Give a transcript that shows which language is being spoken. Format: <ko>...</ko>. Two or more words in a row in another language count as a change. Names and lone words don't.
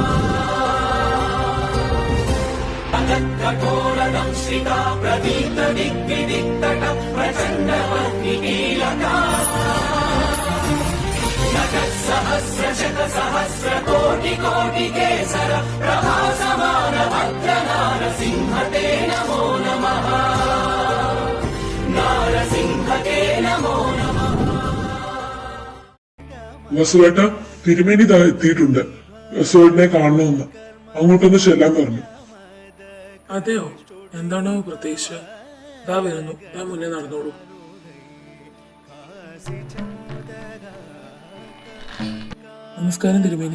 <sa>कठोरदंशिका प्रदीप्तदिग्विदिक्तट प्रचण्डवह्निकीलका सहस्रशतसहस्रकोटिकोटिकेसर प्रभासमानभद्रनारसिंहते नमो नमः। नारसिंहते नमो नमः।</sa> <ml>വസുവേട്ട തിരുമേനി എത്തിയിട്ടുണ്ട്. വസുവേട്ടനെ കാണണമെന്ന് അങ്ങോട്ടൊന്ന് ചെല്ലാൻ പറഞ്ഞു. അതെയോ? എന്താണോ പ്രത്യേകിച്ച്? ദാ വരുന്നു, ഞാൻ മുന്നേ നടന്നോളൂ. നമസ്കാരം തിരുമേനി.</ml>